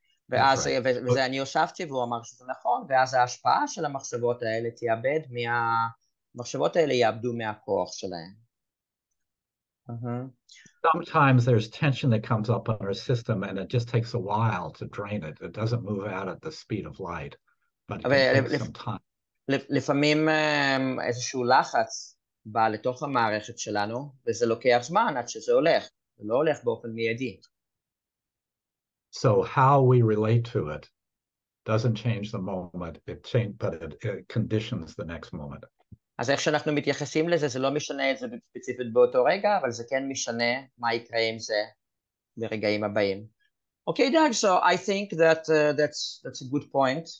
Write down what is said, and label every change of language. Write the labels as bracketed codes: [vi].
[he] ואז, וזה אני הוספתי והוא אמר שזה נכון, ואז ההשפעה של המחשבות האלה תיאבד, המחשבות האלה יאבדו מהכוח שלהם. [en] Sometimes there's tension that comes up on our system and it just takes a while to drain it. It doesn't move out at the speed of light, but it can take some time. [he] לפעמים איזשהו לחץ בא לתוך המערכת שלנו, וזה לוקח זמן עד שזה הולך, זה לא הולך באופן מיידי. [en] So how we relate to it doesn't change the moment, but it conditions the next moment. [he] אז איך שאנחנו מתייחסים לזה, זה לא משנה את זה ספציפית באותו רגע, אבל זה כן משנה מה יקרה עם זה ברגעים הבאים. [en] Okay, Doug, so I think that that's a good point.